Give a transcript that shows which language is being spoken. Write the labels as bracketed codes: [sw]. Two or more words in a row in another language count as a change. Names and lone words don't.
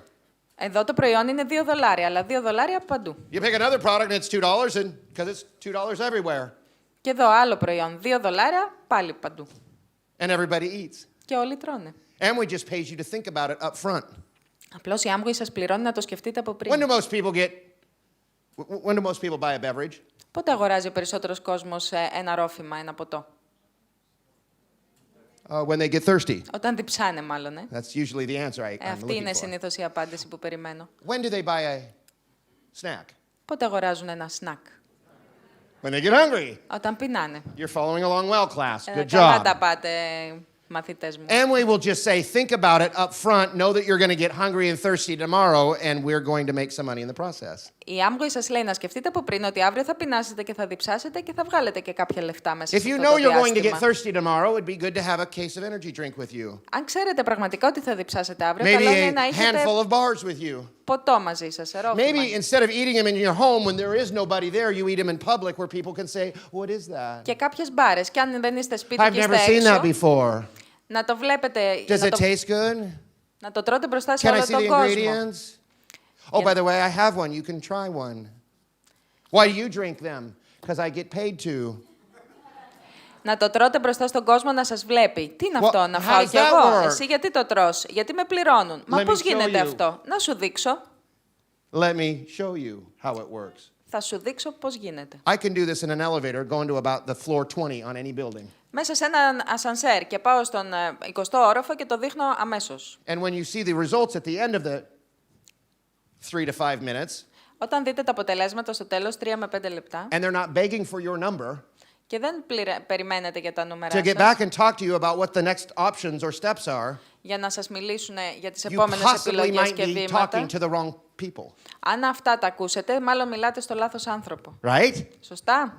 [el] Εδώ το προϊόν είναι $2, αλλά $2 παντού. [en] You pick another product and it's $2 and because it's $2 everywhere. [el] Και εδώ άλλο προϊόν, $2 πάλι παντού. [en] And everybody eats. [el] Και όλοι τρώνε. [en] Amway just pays you to think about it up front. [el] Απλώς η Amway σας πληρώνει να το σκεφτείτε από πριν. [en] When do most people buy a beverage? [el] Πότε αγοράζει ο περισσότερος κόσμος ένα ρόφημα, ένα ποτό? [en] When they get thirsty. [el] Όταν διψάνε μάλλον, [en] That's usually the answer I'm [el] Αυτή [en] looking [el] είναι [en] for. [el] συνήθως η απάντηση που περιμένω. [en] When do they buy a snack? [el] Πότε αγοράζουν ένα σνακ? [en] When they get hungry. Όταν πεινάνε. You're following along well, class. Good [el] Καλά [en] job. [el] τα πάτε, μαθητές μου. [en] Amway will just say, think about it up front, know that you're going to get hungry and thirsty tomorrow, and we're going to make some money in the process. [el] Η Amway σας λέει να σκεφτείτε από πριν ότι αύριο θα πεινάσετε και θα διψάσετε και θα βγάλετε και κάποια λεφτά μέσα [en] If [el] σε [en] you [el] αυτό [en] know [el] το [en] you're going to get [el] διάστημα. [en] thirsty tomorrow, it'd be good to have a case of energy drink with you. [el] Αν ξέρετε πραγματικά ότι θα διψάσετε αύριο, [en] Maybe [el] καλό είναι [en] a [el] να έχετε [en] handful of bars with you. [el] ποτό μαζί σας, ρόφημα. [en] Maybe instead of eating them in your home when there is nobody there, you eat them in public where people can say, what is that? [el] Και κάποιες μπάρες, και αν δεν είστε σπίτι [en] I've [el] και [en] never [el] είστε [en] seen that [el] έξω, [en] before. [el] να το βλέπετε, [en] Does [el] να [en] it [el] το, [en] taste good? [el] να το τρώτε μπροστά σε [en] Can I [el] όλο [en] see [el] τον [en] the [el] κόσμο. [en] ingredients? Oh, by the way, I have one. You can try one. Why do you drink them? Because I get paid to. [el] Να το τρώτε μπροστά στον κόσμο να σας βλέπει. Τι είναι [en] Well, [el] αυτό, να [en] how [el] φάω [en] does [el] κι [en] that [el] εγώ. [en] work? [el] Εσύ γιατί το τρως, γιατί με πληρώνουν. Μα [en] Let [el] πώς [en] me show [el] γίνεται [en] you. [el] αυτό. Να σου δείξω. [en] Let me show you how it works. [el] Θα σου δείξω πώς γίνεται. [en] I can do this in an elevator going to about the floor 20 on any building. [el] Μέσα σε έναν ασανσέρ και πάω στον 20ο όροφο και το δείχνω αμέσως. [en] And when you see the results at the end of the 3 to 5 minutes, [el] Όταν δείτε τα αποτελέσματα στο τέλος, 3 με 5 λεπτά, [en] and they're not begging for your number, [el] και δεν περιμένετε για τα νούμερα [en] to get [el] σας, [en] back and talk to you about what the next options or steps are, [el] για να σας μιλήσουν για τις [en] you [el] επόμενες [en] possibly [el] επιλογές [en] might [el] και [en] be [el] βήματα. [en] talking to the wrong people, [el] Αν αυτά τα ακούσετε, μάλλον μιλάτε στο λάθος άνθρωπο. [en] right? [el] Σωστά?